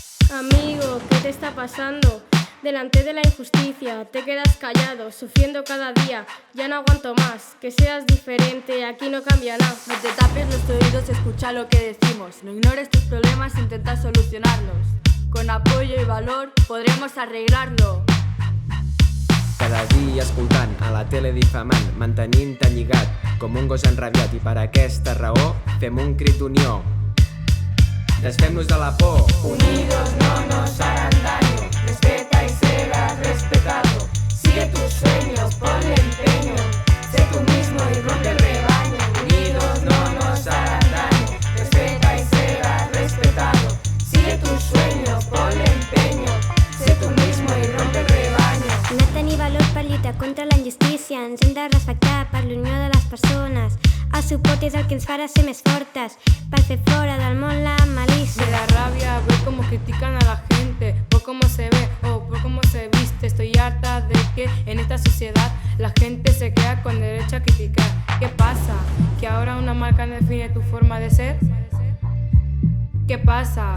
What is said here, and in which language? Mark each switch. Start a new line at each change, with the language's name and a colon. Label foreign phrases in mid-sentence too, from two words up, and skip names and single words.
Spanish: Amigo, ¿qué te está pasando? Delante de la injusticia te quedas callado, sufriendo cada día. Ya no aguanto más, que seas diferente, aquí no cambia nada. No te tapes los oídos, escucha lo que decimos. No ignores tus problemas, intenta solucionarlos. Con apoyo y valor podremos arreglarlo.
Catalan: Cada dia escoltant a la tele difamant, mantenint-te lligat com un gos enrabiat, i per aquesta raó fem un crit d'unió. Desfem-nos de la por.
Spanish: Unidos no nos harán daño. Respeta y serás respetado. Sigue tus sueños, ponle empeño. Sé tú mismo y rompe el rebaño. Unidos no nos harán daño. Respeta y serás respetado. Sigue tus sueños, ponle empeño. Sé tú mismo y rompe el rebaño.
Catalan: No tenir valor per lluitar contra la injustícia. Ens hem de respectar per l'unió de les persones. El suport és el que ens farà ser més fortes per fer fora del món la malícia.
Spanish: Me da rabia ver cómo critican a la gente por cómo se ve o por cómo se viste. Estoy harta de que en esta sociedad la gente se queda con derecho a criticar. ¿Qué pasa? ¿Que ahora una marca no define tu forma de ser? ¿Qué pasa?